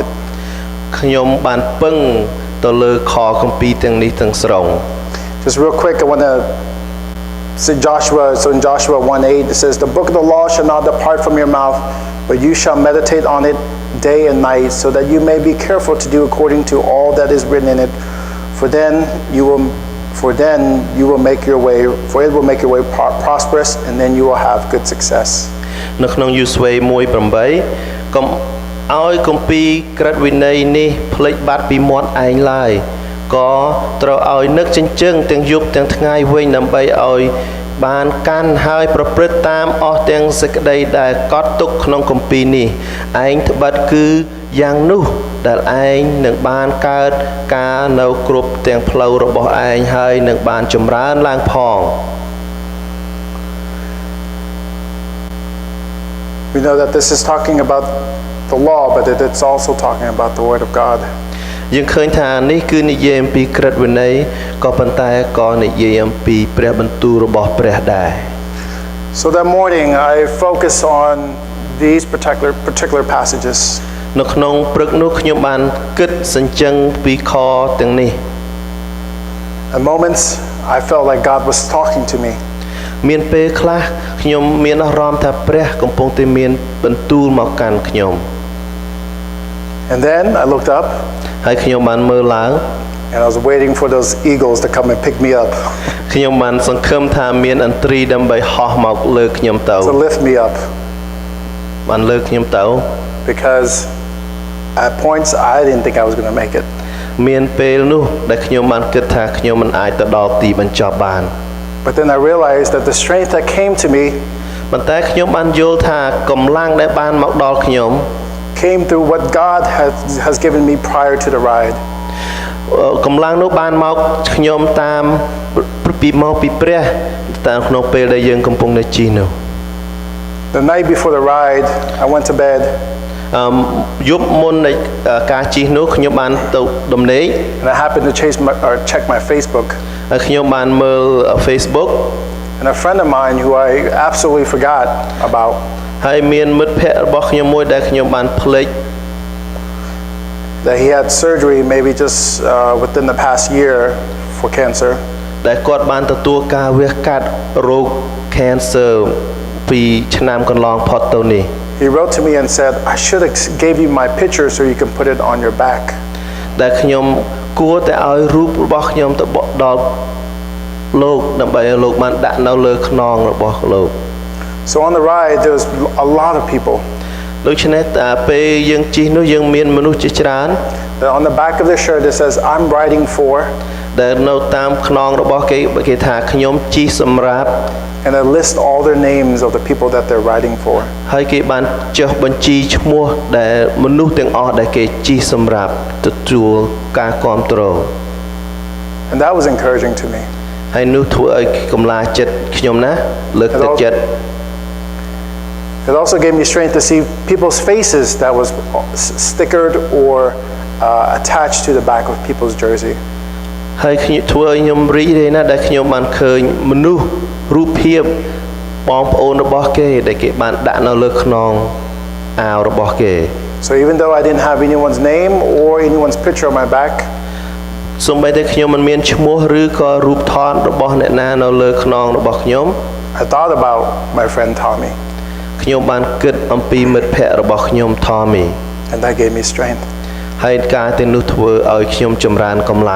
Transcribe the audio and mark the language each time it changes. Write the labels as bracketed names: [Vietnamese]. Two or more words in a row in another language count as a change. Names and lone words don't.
[Khmer] ខ្ញុំបានពឹងទៅលើខគម្ពីរទាំងនេះទាំងស្រុង [English] Just real quick, I want to say Joshua. So in Joshua 1:8, it says, The book of the law shall not depart from your mouth, but you shall meditate on it day and night, so that you may be careful to do according to all that is written in it. For then you will make your way, for it will make your way prosperous, and then you will have good success. [Khmer] នៅក្នុងយូស្វេ1:8កុំឲ្យគម្ពីរក្រឹតវិន័យនេះភ្លេចបាត់ពីមាត់ឯងឡើយក៏ត្រូវឲ្យនឹកចិញ្ចឹងទាំងយប់ទាំងថ្ងៃវិញដើម្បីឲ្យបានកាន់ហើយប្រព្រឹត្តតាមអស់ទាំងសេចក្តីដែលកត់ទុកក្នុងគម្ពីរនេះឯងត្បិតគឺយ៉ាងនោះដែលឯងនឹងបានកើតការនៅគ្រប់ទាំងផ្លូវរបស់ឯងហើយនឹងបានចម្រើនឡើងផង [English] We know that this is talking about the law, but it's also talking about the Word of God. [Khmer] យើងឃើញថានេះគឺនិយាយអំពីក្រឹតវិន័យក៏ប៉ុន្តែក៏និយាយអំពីព្រះបន្ទូលរបស់ព្រះដែរ [English] So that morning I focus on these particular passages. [Khmer] នៅក្នុងព្រឹកនោះខ្ញុំបានគិតសញ្ជឹងពីខទាំងនេះ [English] At moments I felt like God was talking to me. [Khmer] មានពេលខ្លះខ្ញុំមានអារម្មណ៍ថាព្រះកំពុងតែមានបន្ទូលមកកាន់ខ្ញុំ [English] And then I looked up [Khmer] ហើយខ្ញុំបានមើលឡើង [English] and I was waiting for those eagles to come and pick me up. [Khmer] ខ្ញុំបានសង្ឃឹមថាមានឥន្ទ្រីដើម្បីហោះមកលើខ្ញុំទៅ [English] To lift me up. [Khmer] បានលើខ្ញុំទៅ [English] Because at points I didn't think I was going to make it. [Khmer] មានពេលនោះដែលខ្ញុំបានគិតថាខ្ញុំមិនអាចទៅដល់ទីបញ្ចប់បាន [English] But then I realized that the strength that came to me [Khmer] ប៉ុន្តែខ្ញុំបានយល់ថាកម្លាំងដែលបានមកដល់ខ្ញុំ [English] came through what God has given me prior to the ride. [Khmer] កម្លាំងនោះបានមកខ្ញុំតាមពីព្រះតាមក្នុងពេលដែលយើងកំពុងតែជិះនោះ [English] The night before the ride, I went to bed. [Khmer] យប់មុននៃការជិះនោះខ្ញុំបានទៅដំណេក [English] And I happened to check my Facebook. [Khmer] ហើយខ្ញុំបានមើល Facebook [English] And a friend of mine who I absolutely forgot about [Khmer] ហើយមានមិត្តភ័ក្តិរបស់ខ្ញុំមួយដែលខ្ញុំបានភ្លេច [English] that he had surgery maybe just within the past year for cancer. [Khmer] ដែលគាត់បានទទួលការវះកាត់រោគ cancer ពីឆ្នាំកន្លងផុតទៅនេះ [English] He wrote to me and said, I should have gave you my picture so you can put it on your back. [Khmer] ដែលខ្ញុំគួរតែឲ្យរូបរបស់ខ្ញុំទៅដល់លោកដើម្បីឲ្យលោកបានដាក់នៅលើខ្នងរបស់លោក [English] So on the ride there was a lot of people. [Khmer] ដូច្នេះពេលយើងជិះនោះយើងមានមនុស្សជាច្រើន [English] On the back of the shirt it says I'm riding for [Khmer] ដែលនៅតាមខ្នងរបស់គេថាខ្ញុំជិះសម្រាប់ [English] and it lists all their names of the people that they're riding for. [Khmer] ហើយគេបានចុះបញ្ជីឈ្មោះដែលមនុស្សទាំងអស់ដែលគេជិះសម្រាប់ទទួលការគាំទ្រ [English] And that was encouraging to me. [Khmer] ហើយនោះធ្វើឲ្យកម្លាចិត្តខ្ញុំណាលើកទឹកចិត្ត [English] It also gave me strength to see people's faces that was stickered or attached to the back of people's jersey. [Khmer] ហើយខ្ញុំធ្វើឲ្យខ្ញុំរីករាយណាស់ដែលខ្ញុំបានឃើញមនុស្សរូបភាពបងប្អូនរបស់គេដែលគេបានដាក់នៅលើខ្នងអាវរបស់គេ [English] So even though I didn't have anyone's name or anyone's picture on my back, [Khmer] សូម្បីតែខ្ញុំមិនមានឈ្មោះឬក៏រូបថតរបស់អ្នកណានៅលើខ្នងរបស់ខ្ញុំ [English] I thought about my friend Tommy. [Khmer] ខ្ញុំបានគិតអំពីមិត្តភ័ក្តិរបស់ខ្ញុំ Tommy [English] And that gave me strength. [Khmer] ហើយការទាំងនោះធ្វើឲ្យខ្ញុំចម្រើនកម្លាំង